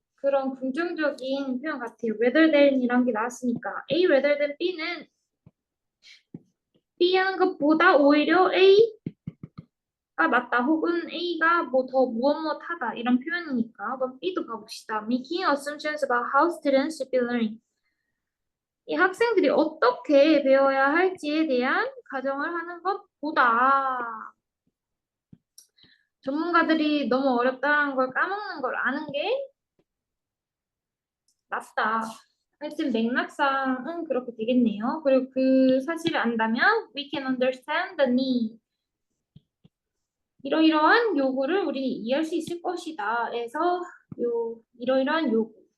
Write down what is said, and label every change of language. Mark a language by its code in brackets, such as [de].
[ko] 그런 긍정적인 표현 같아요. rather than이란 게 나왔으니까 A rather than B는 B 하는 것보다 오히려 A가 낫다 혹은 A가 뭐 더 무엇무엇하다 이런 표현이니까 그럼 B도 가봅시다. [en] Making assumptions about how students should be learning. [ko] 이 학생들이 어떻게 배워야 할지에 대한 가정을 하는 것보다 전문가들이 너무 어렵다는 걸 까먹는 걸 아는 게 낫다. 하여튼 맥락상은 그렇게 되겠네요. 그리고 그 사실을 안다면 [en] we can understand the need. [ko] 이러이러한 요구를 우리는 이해할 수 있을 것이다. 그래서 이러이러한 요구.